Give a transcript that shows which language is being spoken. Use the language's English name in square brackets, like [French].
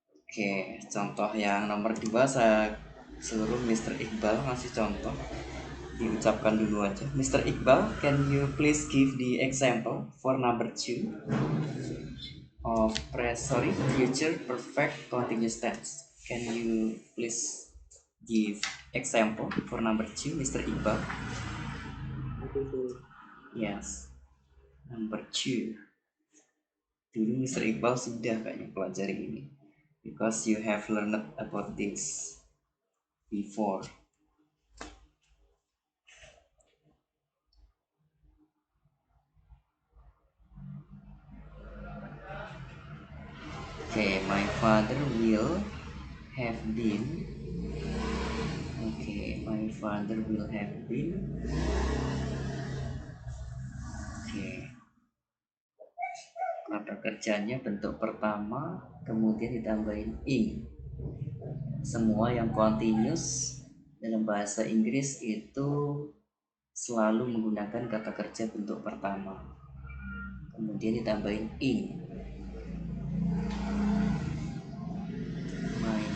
[Indonesian] Oke, contoh yang nomor 2 saya suruh Mr. Iqbal ngasih contoh, diucapkan dulu aja. Mr. [English] Iqbal, can you please give the example for number 2 of future perfect continuous tense? Can you please give example for number 2, Mr. Iqbal? Yes, number 2. [Indonesian] Dulu [English] Mr. Iqbal [Indonesian] sudah kayaknya pelajari ini, [English] because you have learned about this before. Okay, my father will have been. Okay, my father will have been. Okay. [Indonesian] Kata kerjanya bentuk pertama, kemudian ditambahin ing. Semua yang continuous dalam bahasa Inggris itu selalu menggunakan kata kerja bentuk pertama, kemudian ditambahin ing. My